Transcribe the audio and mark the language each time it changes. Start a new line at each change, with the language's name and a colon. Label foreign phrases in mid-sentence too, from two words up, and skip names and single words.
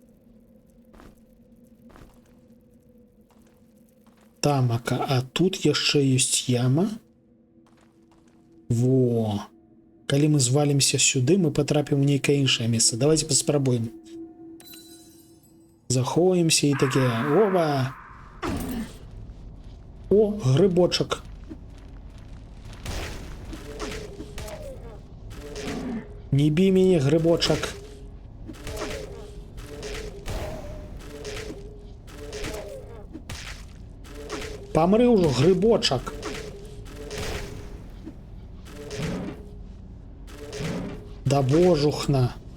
Belarusian: Тамака, а тут яшчэ ёсць яма. Во. Калі мы звалимся сюды, мы потрапім у нейкае іншае месца. Давайте паспрабуем. Захоўваемся і таке. Оба! О, грыбочак. Не бі мяне, грыбочак. Памры ўжо, грыбочак. Да божухна.